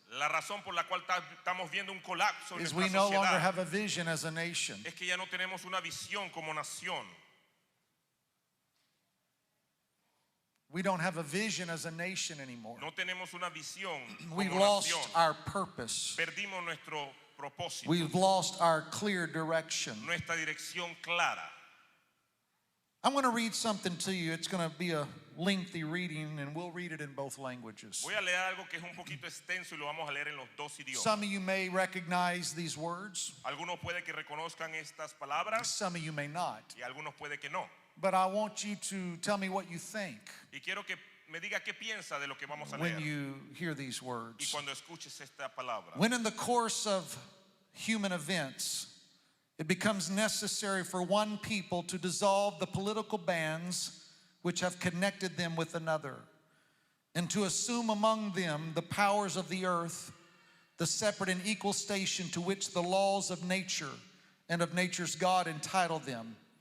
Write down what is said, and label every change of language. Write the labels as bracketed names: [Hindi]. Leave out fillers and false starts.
[Spanish] La razón por la cual estamos viendo un colapso en [English] is [Spanish] nuestra [English] we no longer [Spanish] sociedad [English] have a vision as a nation. [Spanish] es que ya no tenemos una visión como nación. [English] We don't have a vision as a nation anymore. [Spanish] No tenemos una visión [English] We've [Spanish] como [English] lost [Spanish] nación. [English] our purpose. [Spanish] Perdimos nuestro propósito, [English] We've lost our clear direction. [Spanish] nuestra dirección clara. [English] I'm going to read something to you. It's going to be a lengthy reading, and we'll read it in both languages. [Spanish] Voy a leer algo que es un poquito extenso y lo vamos a leer en los dos idiomas. [English] Some of you may recognize these words. [Spanish] Algunos puede que reconozcan estas palabras [English] Some of you may not. [Spanish] y algunos puede que no. [English] But I want you to tell me what you think [Spanish] Y quiero que me diga qué piensa de lo que vamos a [English] when [Spanish] leer [English] you hear these [Spanish] y [English] words. [Spanish] cuando escuches esta palabra. [English] When in the course of human events, it becomes necessary for one people to dissolve the political bands which have connected them with another, and to assume among them the powers of the earth, the separate and equal station to which the laws of nature and of nature's God entitle them.